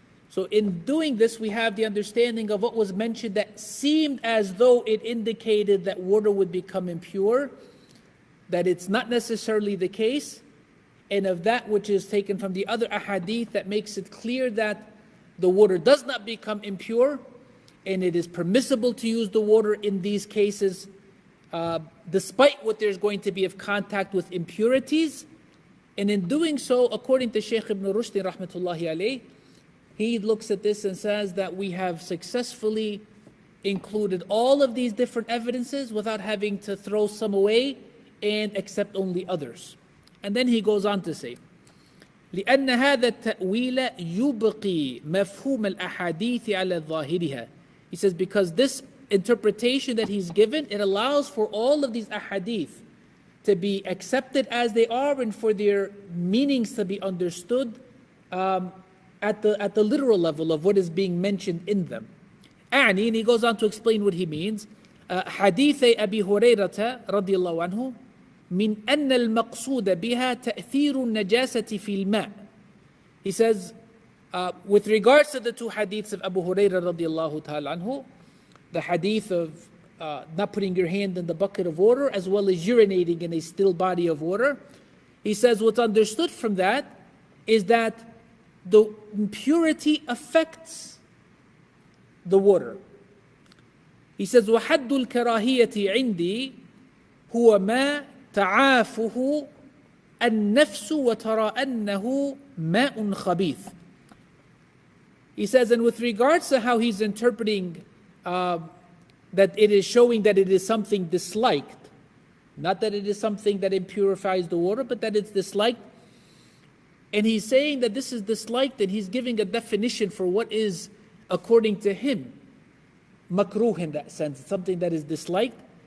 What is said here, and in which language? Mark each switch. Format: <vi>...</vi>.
<en>So in doing this, we have the understanding of what was mentioned that seemed as though it indicated that water would become impure, that it's not necessarily the case, and of that which is taken from the other ahadith that makes it clear that the water does not become impure, and it is permissible to use the water in these cases, despite what there's going to be of contact with impurities. And in doing so, according to Shaykh Ibn Rushd rahmatullahi alayh, he looks at this and says that we have successfully included all of these different evidences without having to throw some away and accept only others. And then he goes on to say,</en> <ar>لأن هذا التأويل يبقي مفهوم الأحاديث على ظاهرها.</ar> <en>He says because this interpretation that he's given, it allows for all of these ahadith to be accepted as they are and for their meanings to be understood at the literal level of what is being mentioned in them. And he goes on to explain what he means.</en> <ar>حديث أبي هريرة رضي الله عنه من أن المقصود بها تأثير النجاسة في الماء.</ar> <en>He says, with regards to the two hadiths of Abu Hurairah radiallahu ta'ala anhu, the hadith of not putting your hand in the bucket of water, as well as urinating in a still body of water, he says what's understood from that is that the impurity affects the water. He says,</en> <ar>وَحَدُّ الْكَرَاهِيَةِ عِنْدِي هُوَ مَا تَعَافُهُ النَّفْسُ وَتَرَى أَنَّهُ مَاءٌ خَبِيثٌ.</ar> <en>He says, and with regards to how he's interpreting that it is showing that it is something disliked, not that it is something that impurifies the water, but that it's disliked. And he's saying that this is disliked, and he's giving a definition for what is, according to him, makruh in that sense, something that is disliked.</en>